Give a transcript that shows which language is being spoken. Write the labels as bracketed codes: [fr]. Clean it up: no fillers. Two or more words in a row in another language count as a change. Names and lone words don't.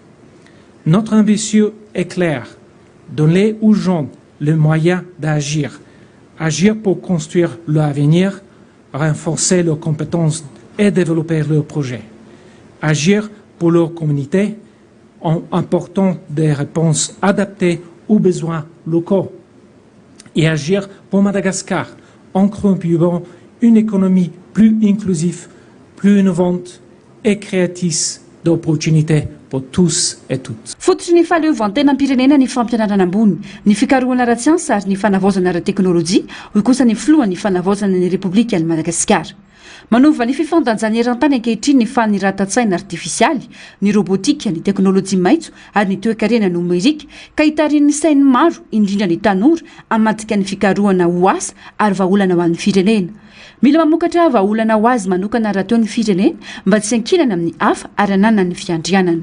[fr] Notre ambition est claire, donner aux gens les moyens d'agir, agir pour construire l'avenir, renforcer leurs compétences et développer leurs projets, agir pour leur communauté en apportant des réponses adaptées aux besoins locaux et agir pour Madagascar en contribuant une économie plus inclusive, plus innovante et créatrice d'opportunités pour tous et toutes. [mg] Fototry ny fahaleovantenany pirenena ny fampianarana ambony ny fikarohana ara-tsiansa ary ny fanavaozana ara-teknôlôjia hoy kosa ny filoha ny fanavaozana ny repoblika ny Madagasikara manova ny fifandanjany eran-tany ankehitriny ny faniratan-tsaina artifisialy ny robotika ny teknôlôjia maitso ary ny toe-karena nomerika ka hitarin'ny sainy maro indrindra ny tanora amadika ny fikarohana ho asa ary vahaolana ho an'ny firenena mila mamokatra vahaolana ho azy manokana raha teo ny firenena mba tsy ankinana amin'ny hafa ary ananana ny fiandrianana